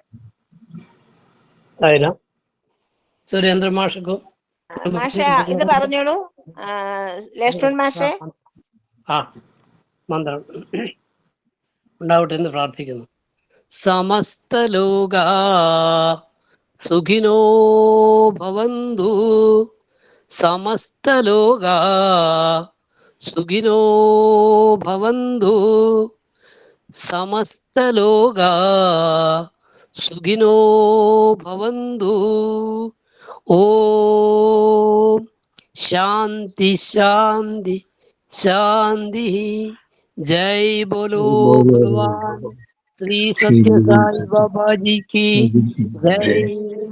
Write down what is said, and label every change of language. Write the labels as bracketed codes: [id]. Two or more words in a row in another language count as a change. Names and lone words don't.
[ml] സായിരാം. സുരേന്ദ്ര മാഷക്കോ മാഷ ഇത് പറഞ്ഞോളൂ. ലക്ഷ്മൺ മാഷെ. മന്ത്രം ഉണ്ടാവട്ടെ എന്ന് പ്രാർത്ഥിക്കുന്നു. [sa] സമസ്ത ലോക സുഖിനോ ഭവന്തു. സമസ്ത ലോക സുഖിനോ ഭവന്തു. സമസ്ത ലോക സുഖിനോ ഭവന്തു. ഓം ശാന്തി ശാന്തി शांति. [hi] जय बोलो भगवान श्री सत्य साई बाबा जी की जय.